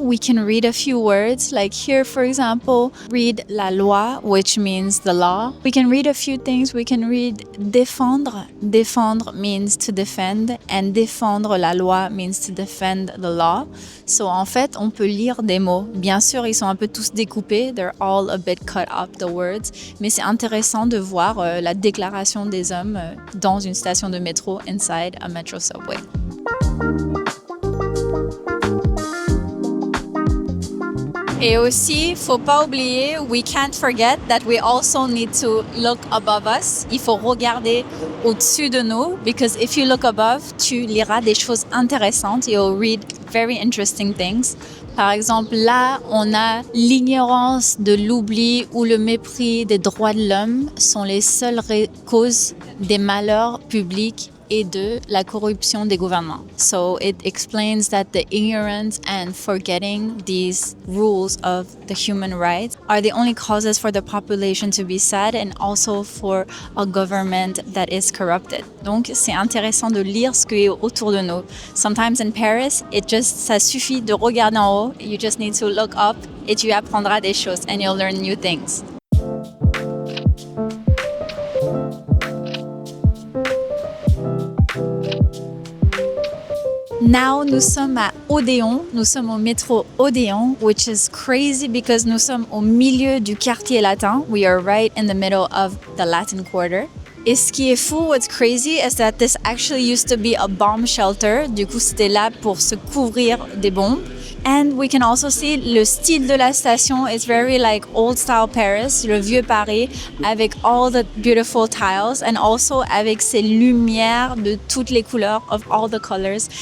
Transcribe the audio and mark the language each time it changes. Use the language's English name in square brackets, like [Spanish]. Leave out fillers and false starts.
[English] We can read a few words, like here, for example, read la loi, which means the law. We can read a few things. We can read défendre. Défendre means to defend. And défendre la loi means to defend the law. [French] So en fait, on peut lire des mots. Bien sûr, ils sont un peu tous découpés. [English] They're all a bit cut up, the words. [French] Mais c'est intéressant de voir la déclaration des hommes dans une station de métro [English] inside a metro subway. [French] Et aussi, faut pas oublier, [English] we can't forget that we also need to look above us. [French] Il faut regarder au-dessus de nous, [English] because if you look above, [French] tu liras des choses intéressantes. [English] You'll read very interesting things. [French] Par exemple, là, on a l'ignorance de l'oubli ou le mépris des droits de l'homme sont les seules causes des malheurs publics et de la corruption des gouvernements. [English] So it explains that the ignorance and forgetting these rules of the human rights are the only causes for the population to be sad and also for a government that is corrupted. [French] Donc c'est intéressant de lire ce qui est autour de nous. [English] Sometimes in Paris, [French] ça suffit de regarder en haut. [English] You just need to look up [French] et tu apprendras des choses [English] and you'll learn new things. [French] Now, nous sommes à Odéon, nous sommes au métro Odéon, [English] which is crazy because [French] nous sommes au milieu du quartier latin. [English] We are right in the middle of the Latin Quarter. [French] Et ce qui est fou, [English] what's crazy, is that this actually used to be a bomb shelter. [French] Du coup, c'était là pour se couvrir des bombes. [English] And we can also see [French] le style de la station [English] is very like old style Paris, [French] le vieux Paris, [English] avec all the beautiful tiles and also [French] avec ces lumières de toutes les couleurs, [English] of all the colors.